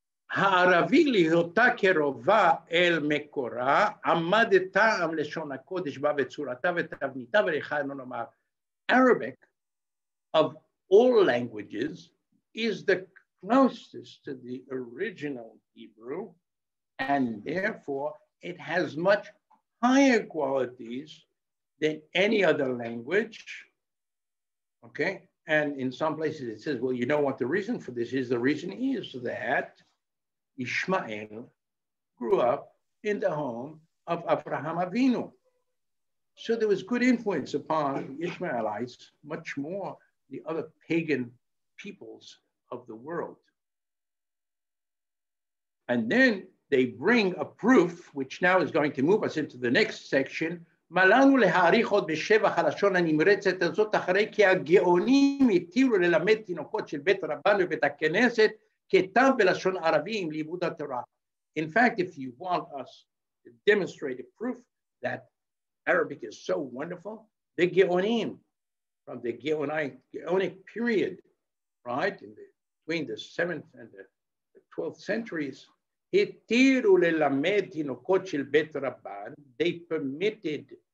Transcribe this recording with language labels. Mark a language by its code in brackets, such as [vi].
[he] הערבי להיותה קרובה אל מקורה, עמד טעם לשון הקודש בה וצורתה ותבניתה ולכנו נאמר. [en] Arabic, of all languages, is the closest to the original Hebrew, and therefore it has much higher qualities than any other language. Okay, and in some places it says, well, you know what the reason for this is? The reason is that Ishmael grew up in the home of Abraham Avinu. So there was good influence upon the Ishmaelites, much more the other pagan peoples of the world. And then they bring a proof, which now is going to move us into the next section. [he] מלאנו להעריך עוד בשבח הלשון הנמרצת הזאת, אחרי כי הגאונים התירו ללמד תינוקות של בית רבן ובית הכנסת, כתב בלשון ערבי עם לימוד התורה. [en] In fact, if you want us to demonstrate a proof that Arabic is so wonderful, the Geonim, from the Geonic period, right, between the 7th and the 12th centuries, [he] התירו ללמד תינוקות של בית רבן, [en] they permitted